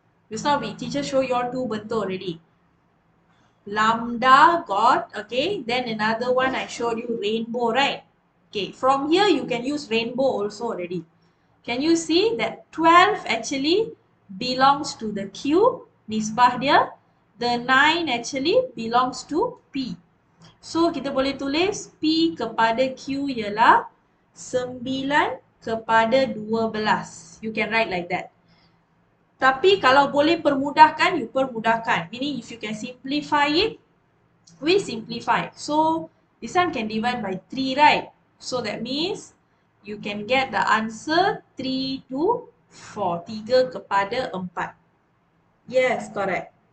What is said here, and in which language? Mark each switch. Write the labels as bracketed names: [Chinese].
[English] Just now we teacher show you all two bentuk already. Lambda got, okay, then another one I showed you rainbow, right? Okay, from here you can use rainbow also already. Can you see that 12 actually belongs to the Q, [Malay] nisbah dia. [English] The 9 actually belongs to P. [Malay] So kita boleh tulis P kepada Q ialah 9 kepada 12. [English] You can write like that. [Malay] Tapi kalau boleh permudahkan, [English] you [Malay] permudahkan. [English] Meaning if you can simplify it, we simplify. So this one can divide by 3, right? So that means you can get the answer 3 to 4. 3 [Malay] kepada [English] 4. Yes, correct.